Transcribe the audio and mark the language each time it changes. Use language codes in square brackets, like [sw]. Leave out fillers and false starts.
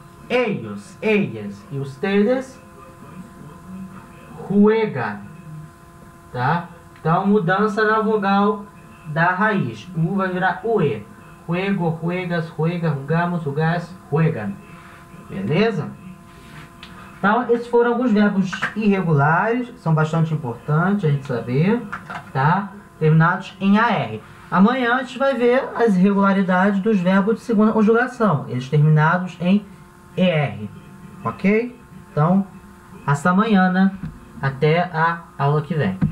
[es] Ellos, ellas y ustedes juegan. [pt] Tá? Então, mudança na vogal da raiz. O U vai virar o E. [es] Juego, juegas, juega, jugamos, jugás, juegan. [pt] Beleza? Então, esses foram alguns verbos irregulares, são bastante importantes a gente saber, tá? Terminados em AR. Amanhã a gente vai ver as irregularidades dos verbos de segunda conjugação, eles terminados em ER, ok? Então, hasta amanhã, né? Até a aula que vem.